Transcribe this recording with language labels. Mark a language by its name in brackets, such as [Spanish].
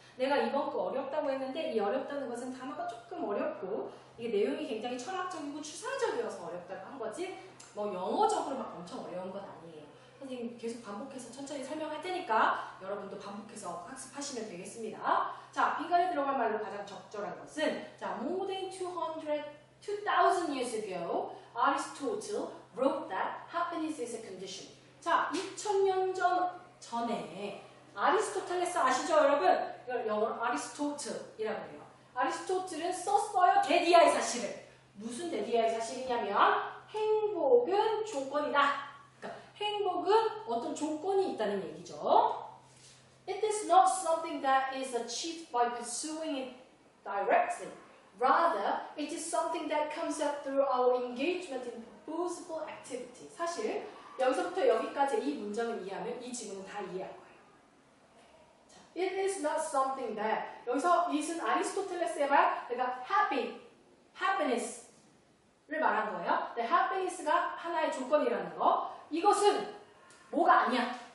[Korean] 내가 이번 거 어렵다고 했는데 이 어렵다는 것은 단어가 조금 어렵고 이게 내용이 굉장히 철학적이고 추상적이어서 어렵다고 한 거지 뭐 영어적으로 막 엄청 어려운 건 아니에요. 선생님 계속 반복해서 천천히 설명할 테니까 여러분도 반복해서 학습하시면 되겠습니다. 자, 빈칸에 들어갈 말로 가장 적절한 것은 자, [English] more than 2,000 years ago, Aristotle wrote that happiness is a condition. [Korean] 자, 2000년 전에 아리스토텔레스 아시죠, 여러분? 이걸 영어로 아리스토틀이라고 해요. 아리스토틀은 썼어요, 데디아의 사실을. 무슨 데디아의 사실이냐면 행복은 조건이다. 그러니까 행복은 어떤 조건이 있다는 얘기죠. [English] It is not something that is achieved by pursuing it directly. Rather, it is something that comes up through our engagement in purposeful activity. [Korean] 사실 여기서부터 여기까지 이 문장을 이해하면 이 지문은 다 이해할 거예요. 자, [English] it is not something that [Korean] 여기서 it은 아리스토텔레스의 말, 그러니까 happiness를 말한 거예요. happiness가 하나의 조건이라는 거. 이것은 뭐가 아니야.